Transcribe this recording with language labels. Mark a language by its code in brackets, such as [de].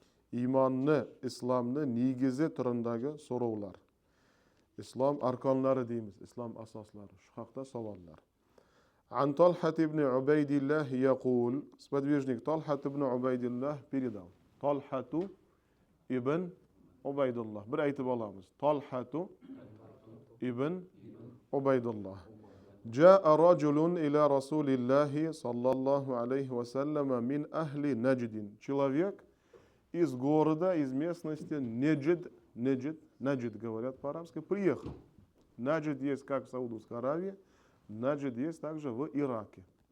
[kk] Иманны, исламны негізі түріндегі сұраулар. Ислам арканлары дейміз, ислам асаслары, шықақта сауаллар. [ar] Ан Талхат ибн Убайдиллах яқул, [ru] сподвижник Талхат ибн Убайдиллах передал. [kk] Талхату ибн Убайдуллах. Бір айтып аламыз. Талхату ибн Убайдуллах. [ar] جاء رجل إلى رسول الله صلى الله عليه وسلم من أهل نجد. [ru] Человек из города, из местности Наджид говорят по-арабски, приехал. Наджид есть как в Саудовской Аравии, Наджид есть также в Ираке.